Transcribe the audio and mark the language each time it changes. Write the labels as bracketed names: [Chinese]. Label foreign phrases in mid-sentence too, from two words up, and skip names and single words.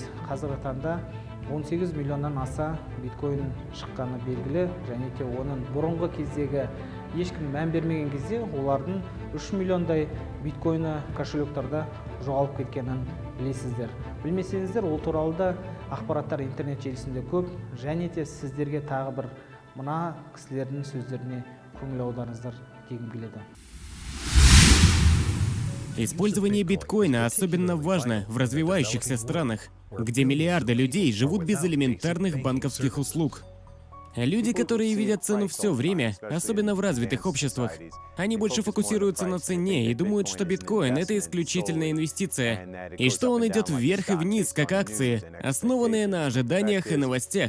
[Kazakh] Қазіргі таңда 18 миллионнан аса биткоин шыққаны белгілі, және де оның бұрынғы кездегі ешкім мән бермеген кезде олардың 3 миллиондай биткоины кошелектарда жоғалып кеткенін білесіздер. Білмесеңіздер, ол туралы да ақпараттар интернет желісінде көп, және де сіздерге тағы бір мына кісілердің сөздеріне көңіл аударыңыздар дегім келеді. [Russian] Использование биткоина особенно важно в развивающихся странах, где миллиарды людей живут без элементарных банковских услуг. Люди, которые видят цену все время, особенно в развитых обществах, они больше фокусируются на цене и думают, что биткоин — это исключительная инвестиция, и что он идет вверх и вниз, как акции, основанные на ожиданиях и новостях.